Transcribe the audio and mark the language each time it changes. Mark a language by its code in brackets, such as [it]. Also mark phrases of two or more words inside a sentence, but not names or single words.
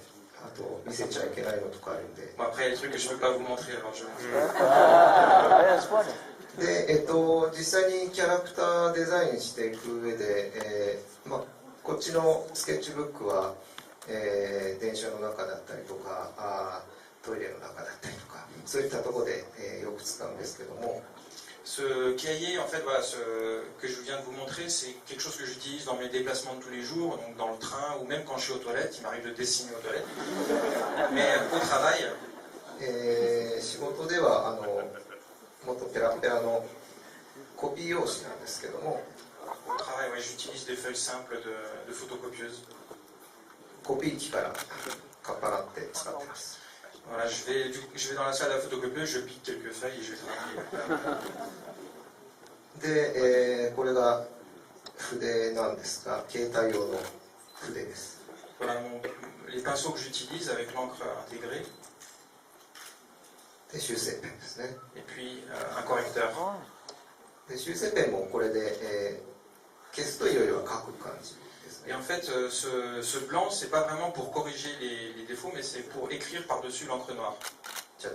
[ja] あと見せちゃいけないのとかあるんで。で、実際にキャラクターデザインしていく上で、こっちのスケッチブックは、電車の中だったりとか、トイレの中だったりとか、そういったところで、よく使うんですけども。 [fr] Ce cahier, en fait, voilà, que je viens de vous montrer, c'est quelque chose que j'utilise dans mes déplacements de tous les jours, donc dans le train ou même quand je suis aux toilettes. Il m'arrive de dessiner aux toilettes. Mais au travail... [ja] 仕事ではもっとペラペラのコピー用紙なんですけども。 [fr] Au travail, ouais, j'utilise des feuilles simples de photocopieuse. [ja] コピー機からかっぱらって使ってます。 [fr] Voilà, je vais dans la salle à photocopieuse, je pique quelques feuilles et je vais travailler. [ja] で、これが筆なんですが、携帯用の筆です。 [fr] Voilà les pinceaux que j'utilise avec l'encre intégrée. [ja] で、修正ペンですね。 [fr] Et puis un correcteur. [ja] で、修正ペンもこれで、消すといろいろ書く感じ。 [fr] Et en fait, ce blanc, c'est pas vraiment pour corriger les défauts, mais c'est pour écrire par-dessus l'encre noire. Je vais